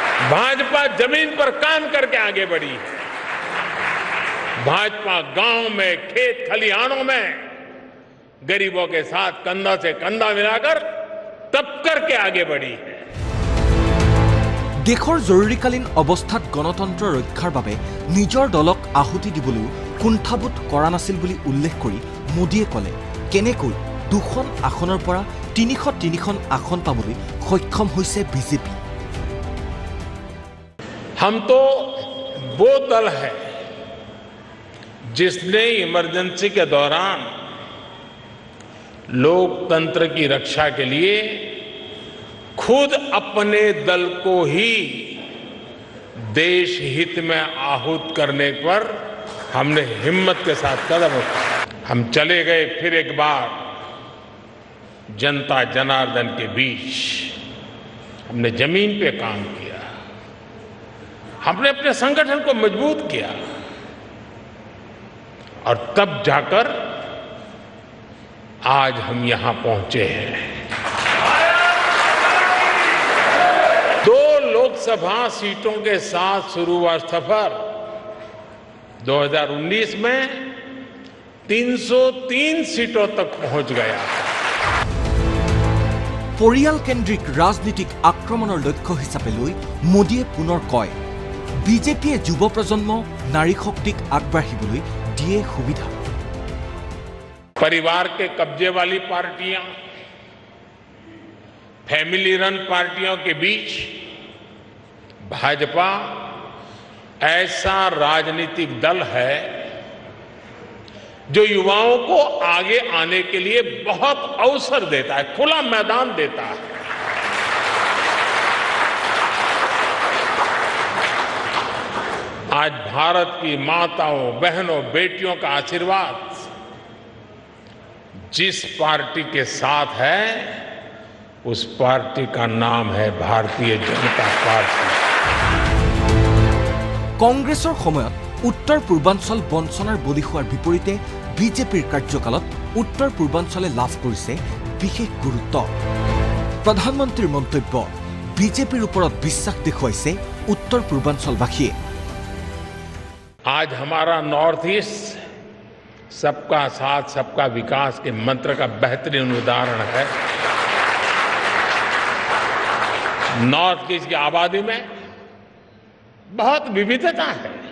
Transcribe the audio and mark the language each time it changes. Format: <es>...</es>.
<hi>भाजपा जमीन पर काम करके आगे बढ़ी है। भाजपा गांव में, खेत खलिहानों में गरीबों के साथ कंधा से कंधा मिलाकर तप करके आगे बढ़ी है।</hi> <as>দেশৰ জৰুৰীকালীন অৱস্থাত গণতন্ত্ৰ ৰক্ষাৰ বাবে নিজৰ দলক আহুতি দিবলৈও কুণ্ঠাবোধ কৰা নাছিল বুলি উল্লেখ কৰি মোদীয়ে ক'লে কেনেকৈ 2খন আসনৰ পৰা 303খন আসন পাবলৈ সক্ষম হৈছে বিজেপি।</as> <hi>हम तो वो दल है जिसने इमरजेंसी के दौरान लोकतंत्र की रक्षा के लिए खुद अपने दल को ही देश हित में आहूत करने पर हमने हिम्मत के साथ कदम उठाया। हम चले गए फिर एक बार जनता जनार्दन के बीच, हमने जमीन पे काम किया, हमने अपने संगठन को मजबूत किया और तब जाकर आज हम यहां पहुंचे हैं। 2 लोकसभा सीटों के साथ शुरू हुआ सफर 2019 में 303 सीटों तक पहुंच गया।</hi> <as>পৰিয়ালকেন্দ্ৰিক ৰাজনীতিক আক্ৰমণৰ লক্ষ্য হিচাপে লৈ মোদীয়ে পুনৰ কয় বিজেপিয়ে যুৱ প্ৰজন্ম নাৰী শক্তিক আগবাঢ়িবলৈ দিয়ে সুবিধা।</as> <hi>परिवार के कब्जे वाली पार्टियां, फैमिली रन पार्टियों के बीच भाजपा ऐसा राजनीतिक दल है जो युवाओं को आगे आने के लिए बहुत अवसर देता है, खुला मैदान देता है। आज भारत की माताओं, बहनों, बेटियों का आशीर्वाद जिस पार्टी के साथ है, उस पार्टी का नाम है भारतीय जनता पार्टी।</hi> <as>কংগ্ৰেছৰ সময়ত উত্তৰ পূৰ্বাঞ্চল বঞ্চনাৰ বলি হোৱাৰ বিপৰীতে বিজেপিৰ কাৰ্যকালত উত্তৰ পূৰ্বাঞ্চলে লাভ কৰিছে বিশেষ গুৰুত্ব। প্ৰধানমন্ত্ৰীৰ মন্তব্য, বিজেপিৰ ওপৰত বিশ্বাস দেখুৱাইছে উত্তৰ পূৰ্বাঞ্চলবাসীয়ে।</as> <hi>आज हमारा नॉर्थ ईस्ट सबका साथ सबका विकास के मंत्र का बेहतरीन उदाहरण है। नॉर्थ ईस्ट की आबादी में बहुत विविधता है।</hi>